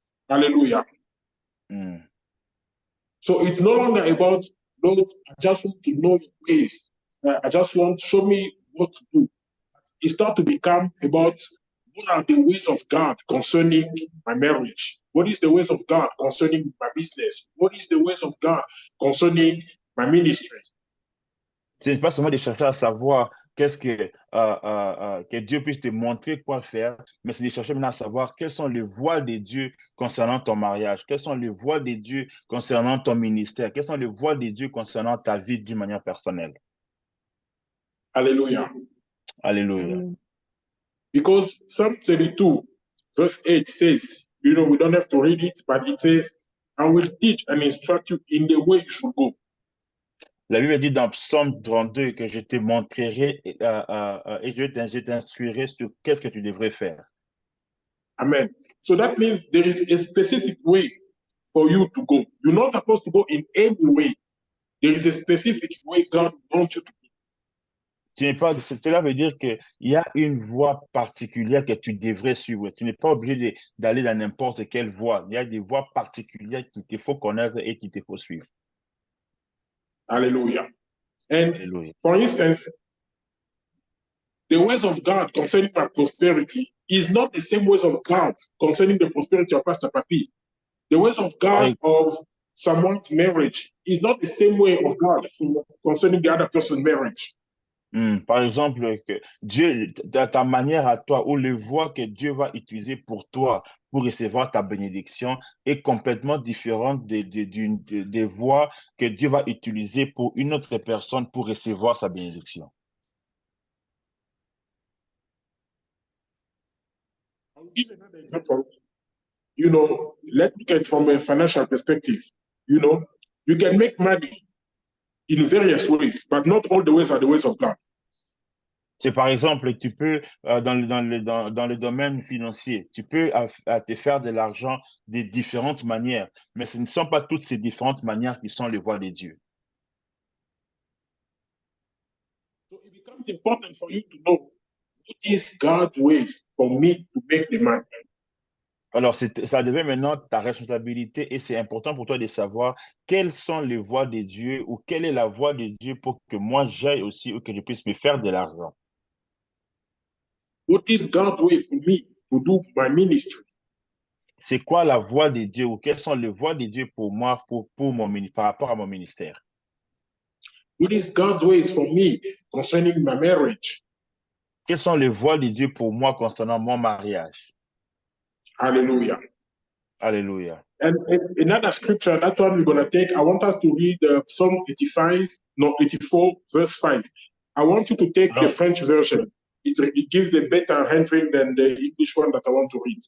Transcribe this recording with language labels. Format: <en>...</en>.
<en>Hallelujah. So it's no longer about, Lord, I just want to know your ways. I just want to show me what to do. It starts to become about what are the ways of God concerning my marriage? What is the ways of God concerning my business? What is the ways of God concerning my ministry?</en> <fr>Ce n'est pas seulement de chercher à savoir qu'est-ce que Dieu puisse te montrer quoi faire, mais c'est de chercher maintenant à savoir quelles sont les voies de Dieu concernant ton mariage, quelles sont les voies de Dieu concernant ton ministère, quelles sont les voies de Dieu concernant ta vie d'une manière personnelle.</fr> <en>Hallelujah.</en> <fr>Alléluia.</fr> <en>Because Psalm 32, verse 8 says, we don't have to read it, but it says, I will teach and instruct you in the way you should go.</en> <fr>La Bible dit dans Psaume 32 que je te montrerai et je t'instruirai sur qu'est-ce que tu devrais faire.</fr> <en>Amen. So that means there is a specific way for you to go. You're not supposed to go in any way. There is a specific way God wants you to go.</en> <fr>Cela veut dire qu'il y a une voie particulière que tu devrais suivre. Tu n'es pas obligé d'aller dans n'importe quelle voie. Il y a des voies particulières qu'il te faut connaître et qu'il te faut suivre.</fr> <en>Hallelujah. And Hallelujah. for instance, the ways of God concerning my prosperity is not the same ways of God concerning the prosperity of Pastor Papi. The ways of God of someone's marriage is not the same way of God concerning the other person's marriage.</en> <fr>Par exemple, que Dieu, ta manière à toi, ou les voies que Dieu va utiliser pour toi pour recevoir ta bénédiction est complètement différente des voies que Dieu va utiliser pour une autre personne pour recevoir sa bénédiction.</fr> <en>I'll give another example. Let's look at it from a financial perspective. You can make money in various ways, but not all the ways are the ways of God.</en> <fr>C'est par exemple, tu peux, dans le domaine financier, tu peux te faire de l'argent de différentes manières, mais ce ne sont pas toutes ces différentes manières qui sont les voies de Dieu.</fr> <en>So it becomes important for you to know what is God's ways for me to make the money.</en> <fr>Alors, ça devient maintenant ta responsabilité et c'est important pour toi de savoir quelles sont les voies de Dieu ou quelle est la voie de Dieu pour que moi j'aille aussi ou que je puisse me faire de l'argent.</fr> <en>What is God's way for me to do my ministry?</en> <fr>C'est quoi la voie de Dieu ou quelles sont les voies de Dieu pour moi par rapport à mon ministère?</fr> <en>What is God's ways for me concerning my marriage?</en> <fr>Quelles sont les voies de Dieu pour moi concernant mon mariage?</fr> <en>Hallelujah. Hallelujah. And another scripture, that one we're going to take, I want us to read Psalm 84, verse 5. I want you to take the French version. It gives a better rendering than the English one that I want to read.</en>